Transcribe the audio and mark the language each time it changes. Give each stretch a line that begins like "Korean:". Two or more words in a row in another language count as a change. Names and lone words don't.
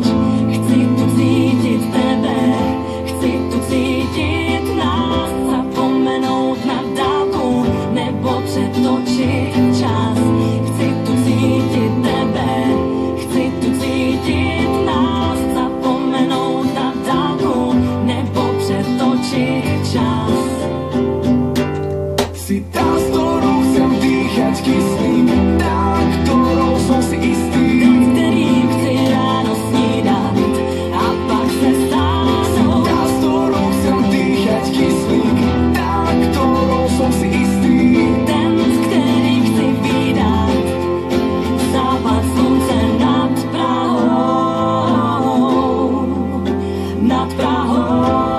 Czech: Chci tu cítit tebe, chci tu cítit nás, zapomenout na dálku nebo přetočit čas. Chci tu cítit tebe, chci tu cítit nás, zapomenout na dálku nebo přetočit čas.
Slovak: Si tá, s ktorou chcem dýchať kyslík, tá, ktorou som si istý.
Czech: Kterým chci ráno snídat a pak se stát.
Slovak: Si tá, s ktorou chcem dýchať kyslík, tá, ktorou som si istý.
Czech: Ten, s kterým chci vídat západ slunce nad Prahou, nad Prahou.